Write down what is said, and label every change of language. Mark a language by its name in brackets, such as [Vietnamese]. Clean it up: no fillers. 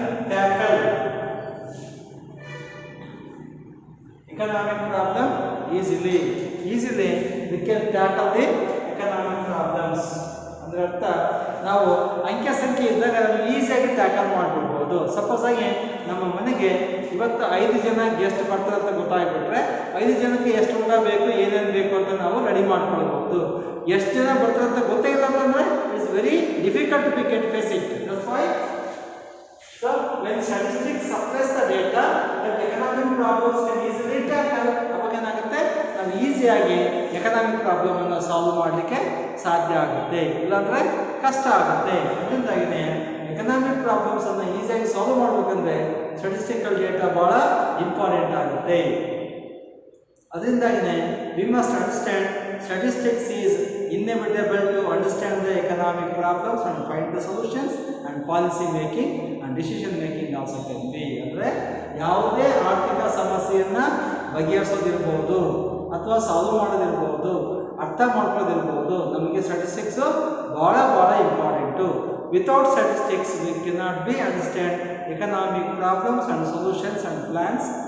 [English] tackle economic problem easily. We can tackle the economic problems. [Kannada] ಅಂದ್ರೆ ಅರ್ಥ ನಾವು ಅಂಕೆ ಸಂಖ್ಯೆ ಇದ್ದಾಗ ನಾವು ಈಸಿಯಾಗಿ ಟ್ಯಾಕಲ್ ಮಾಡ್ಬಿಡ್ಬೋದು. ಸಪೋಸ್ ಆಗಿ ನಮ್ಮ ಮನೆಗೆ ಇವತ್ತು 5 ಜನ ಗೆಸ್ಟ್ ಬರ್ತಾರೆ ಅಂತ ಗೊತ್ತಾಗ್ಬಿಟ್ರೆ 5 ಜನಕ್ಕೆ ಎಷ್ಟು ಊಟ ಬೇಕು, ಏನೇನು ಬೇಕು ಅಂತ ನಾವು ರೆಡಿ ಮಾಡ್ಕೊಳ್ಬಹುದು. ಎಷ್ಟು ಜನ ಬರ್ತಾರೆ ಅಂತ ಗೊತ್ತೇ ಇಲ್ಲ ಅಂತಂದ್ರೆ [English] It's very difficult to get face it. That's why so when statistics supplies the data that economic problems can easily tackle, [Kannada] ಅವಾಗ ಏನಾಗುತ್ತೆ, ನಾವು ಈಸಿಯಾಗಿ ಎಕನಾಮಿಕ್ ಪ್ರಾಬ್ಲಮ್ ಅನ್ನು ಸಾಲ್ವ್ ಮಾಡಲಿಕ್ಕೆ ಸಾಧ್ಯ ಆಗುತ್ತೆ, ಇಲ್ಲಾಂದ್ರೆ ಕಷ್ಟ ಆಗುತ್ತೆ. ಅದರಿಂದಾಗಿನೇ ಎಕನಾಮಿಕ್ ಪ್ರಾಬ್ಲಮ್ಸ್ ಅನ್ನು ಈಸಿಯಾಗಿ ಸಾಲ್ವ್ ಮಾಡಬೇಕಂದ್ರೆ ಸ್ಟಾಟಿಸ್ಟಿಕಲ್ ಡೇಟಾ ಬಹಳ ಇಂಪಾರ್ಟೆಂಟ್ ಆಗುತ್ತೆ. ಅದರಿಂದಾಗಿನೇ [English] We must understand statistics is inevitable to understand the economic problems and find the solutions, and policy making and decision making also can be. [Kannada] ಅಂದರೆ ಯಾವುದೇ ಆರ್ಥಿಕ ಸಮಸ್ಯೆಯನ್ನ ಬಗೆಹರಿಸೋದಿರಬಹುದು ಅಥವಾ ಸಾಲ್ವ್ ಮಾಡೋದಿರಬಹುದು, ಅರ್ಥ ಮಾಡ್ಕೊಳ್ಳೋದಿರಬಹುದು, ನಮಗೆ ಸ್ಟ್ಯಾಟಿಸ್ಟಿಕ್ಸ್ ಬಹಳ important. [English] Without statistics we cannot be understand economic problems and solutions and plans.